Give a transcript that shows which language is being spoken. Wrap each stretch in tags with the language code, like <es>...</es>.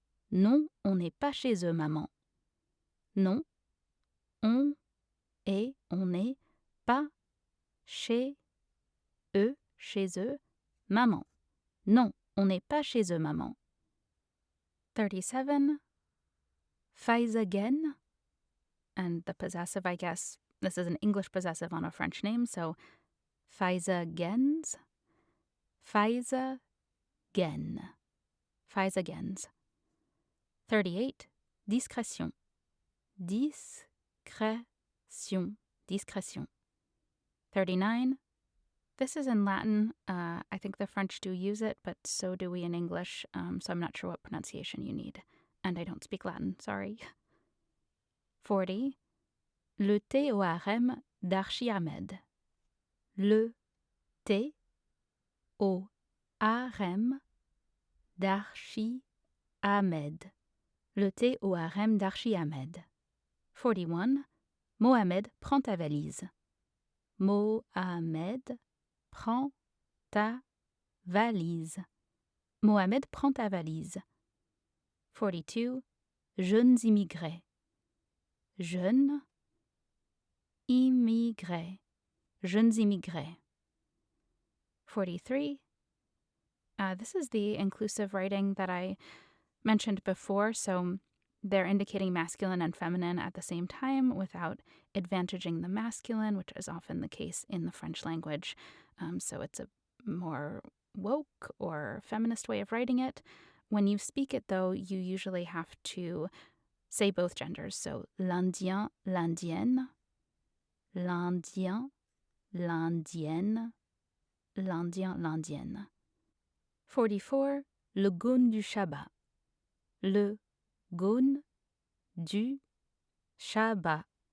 <fr>Non, on n'est pas chez eux, maman. Non, on n'est pas chez eux, maman. Non, on n'est pas chez eux, maman.</fr> <en>37. Fais again. And the possessive, I guess, this is an English possessive on a French name, so fais agains. Fais again. Fais agains. 38. Discrétion. Discrétion. Discrétion. 39. This is in Latin. I think the French do use it, but so do we in English, so I'm not sure what pronunciation you need. And I don't speak Latin, sorry. 40.</en> <fr>Le thé au harem d'Archi Ahmed. Le thé au harem d'Archi Ahmed. Le thé au harem d'Archi Ahmed. 41. Mohamed, prends ta valise. Mohamed, prends ta valise. Mohamed, prends ta valise. 42. Jeunes immigrés. Jeunes immigrés. Jeunes immigrés. 43.</fr> <en>This is the inclusive writing that I mentioned before, so they're indicating masculine and feminine at the same time without advantaging the masculine, which is often the case in the French language. So it's a more woke or feminist way of writing it. When you speak it, though, you usually have to say both genders.</en> <fr>So l'Indien, l'Indienne, l'Indien, l'Indienne, l'Indien, l'Indienne. 44. Le Gaune du Shabbat. Le Gaune du Shabbat.</fr>